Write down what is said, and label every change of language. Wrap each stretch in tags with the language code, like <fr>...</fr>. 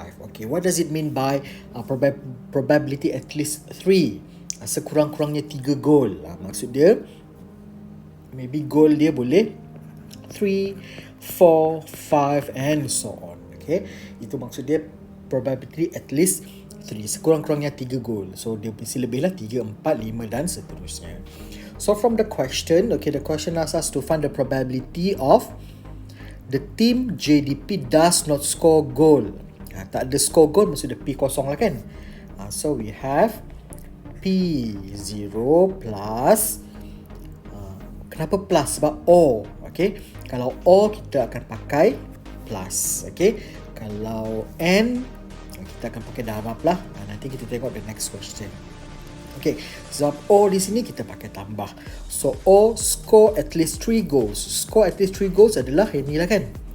<en>Okay, what does it mean by probability at least 3?</en> <ms>Sekurang-kurangnya 3 gol. Maksud dia</ms> <en>maybe goal</en> <ms>dia boleh</ms> <en>3, 4, 5 and so on. Okay,</en> <ms>itu maksud dia</ms> <en>probability at least 3,</en> <ms>sekurang-kurangnya 3 goal. So dia mesti lebih lah 3, 4, 5 dan seterusnya.</ms> <en>So from the question, okay, the question asks us to find the probability of the team JDP does not score goal.</en> <ms>Tak ada score goal, maksud dia P kosong lah kan.</ms> <en>So we have P0 plus,</en> <ms>kenapa plus? Sebab O. Okay, kalau O kita akan pakai plus. Okay, kalau N kita akan pakai darab lah. Nanti kita tengok</ms> <en>the next question.</en> <ms>Okay, sebab O di sini kita pakai tambah.</ms> <en>So O score at least 3 goals. Score at least 3 goals</en> <ms>adalah ini lah kan.</ms>